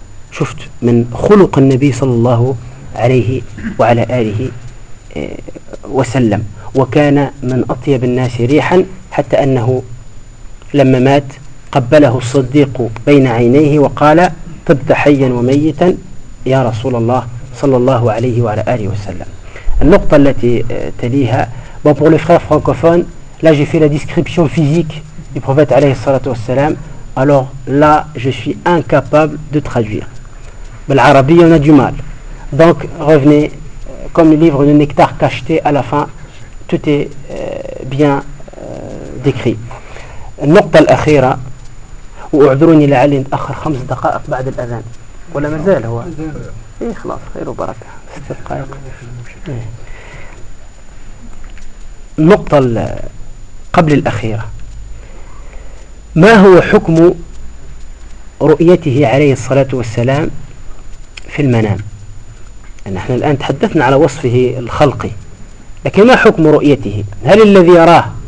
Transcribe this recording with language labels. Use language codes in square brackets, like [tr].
[ar] شفت من خلق النبي صلى الله عليه وعلى آله وسلم. وكان من أطيب الناس ريحا، حتى أنه لما مات قبله الصديق بين عينيه وقال: طبت حيا وميتا يا رسول الله صلى الله عليه وعلى آله وسلم. النقطة التي تليها: [fr] bon, pour les frères francophones, là j'ai fait la description physique du prophète عليه الصلاة والسلام. Alors là, je suis incapable de traduire. بالعربية on a du mal. Donc revenez, comme le livre de Nectar cacheté, à la fin, tout est bien décrit. [ar] النقطة الأخيرة، وأعذروني لعلي أتأخر خمس دقائق بعد الأذان. ولا ما زال هو؟ إيه خلاص، خير وبركة. ست دقائق. النقطة قبل الأخيرة، ما هو حكم رؤيته عليه الصلاة والسلام في المنام؟ نحن الآن تحدثنا على وصفه الخلقي، لكن ما حكم رؤيته؟ هل الذي يراه